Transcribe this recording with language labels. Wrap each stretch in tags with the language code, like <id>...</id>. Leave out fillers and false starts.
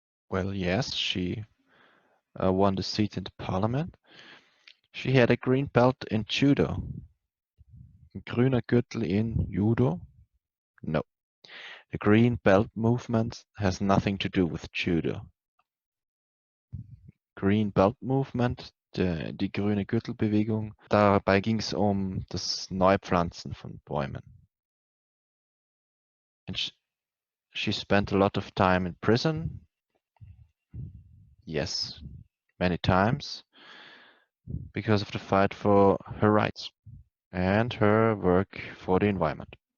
<en>Well, yes, she won the seat in the parliament. She had a green belt in judo.</en> <de>Grüner Gürtel in judo?</de> <en>No. The Green Belt movement has nothing to do with judo.</en> <de>Green Belt Movement, die grüne Gürtelbewegung, dabei ging es das Neupflanzen von Bäumen.</de> <en>And she spent a lot of time in prison. Yes, many times, because of the fight for her rights and her work for the environment.</en>